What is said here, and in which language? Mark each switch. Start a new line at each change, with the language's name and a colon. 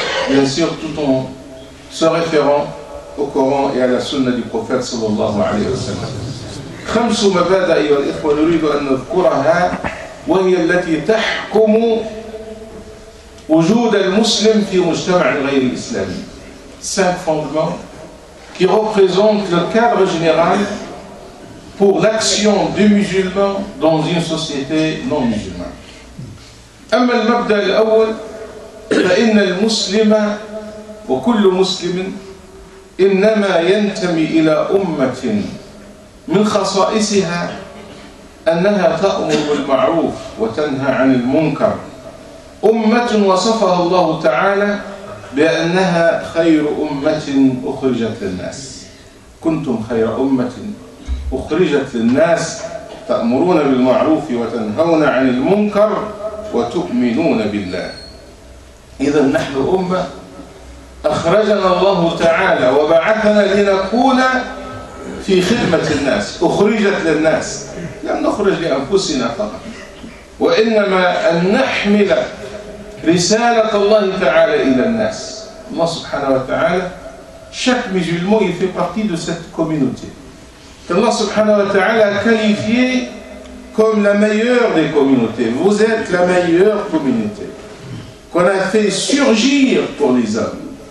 French: Bien sûr, tout en se référant au Coran et à la sunna du prophète
Arabic: sallallahu alayhi wa sallam. 5 مبادئ أيها الإخوة نريد أن نذكرها وهي التي تحكم وجود المسلم في مجتمع غير الإسلامي.
French: 5 fondements qui représentent le cadre général pour l'action du musulman dans une société non musulmane.
Arabic: أما المبدأ الأول فإن المسلم وكل مسلم إنما ينتمي إلى أمة من خصائصها أنها تأمر بالمعروف وتنهى عن المنكر. أمة وصفها الله تعالى بأنها خير أمة أخرجت للناس. كنتم خير أمة أخرجت للناس تأمرون بالمعروف وتنهون عن المنكر وتؤمنون بالله. إذا نحن أمة أخرجنا الله تعالى وبعثنا لنكون في خدمة الناس، أخرجت للناس، لم نخرج لأنفسنا فقط، وإنما أن نحمل رسالة الله تعالى إلى الناس.
French: Allah
Arabic: subhanahu wa ta'ala,
French: chaque musulman il fait partie de cette communauté qu'Allah subhanahu wa ta'ala a qualifié comme la meilleure des communautés. Vous êtes la meilleure communauté qu'on a fait surgir pour les hommes.